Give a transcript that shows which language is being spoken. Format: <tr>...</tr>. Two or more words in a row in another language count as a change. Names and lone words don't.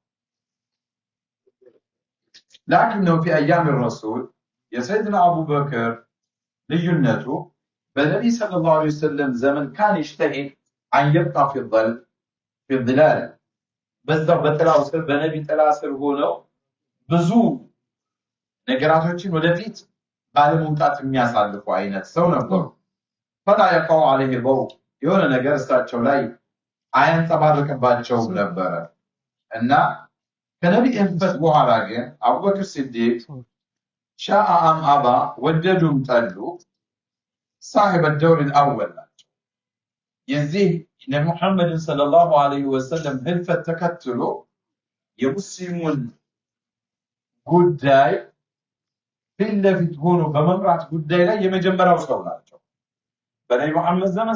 <ar>لكنه في أيام رسول</ar> <am>የሰይድና አቡበክር ልዩነቱ በነቢ</am> <ar>صلى الله عليه وسلم</ar> <am>ዘመን</am> <ar>كان يجتهد أن يبقى في</ar> <am>ظላል በዛው በጥላው ስር በነቢ ጥላ ስር ሆነው ብዙ ነገራቶችን ወደፊት ባለመውጣት የሚያሳልፉ አይነት ሰው ነበሩ።</am> <ar>فلا يقع عليه ضوء</ar> <am>የሆነ ነገር እሳቸው ላይ አያንጸባርቅባቸውም ነበረ እና ከነቢይ ህልፈት በኋላ ግን አቡበክር ሲዲቅ</am> <ar>شاء أم أبى</ar> <am>ወደዱም ጠሉ</am> <ar>صاحب الدور الاول</ar> <am>ናቸው። የዚህ ነብዩ መሐመድ</am> <ar>صلى الله عليه وسلم</ar> <am>ህልፈት ተከትሎ የሙስሊሙን ጉዳይ ፊት ለፊት ሆኖ በመምራት ጉዳይ ላይ የመጀመሪያው ሰው ናቸው። በነቢ መሐመድ ዘመን</am>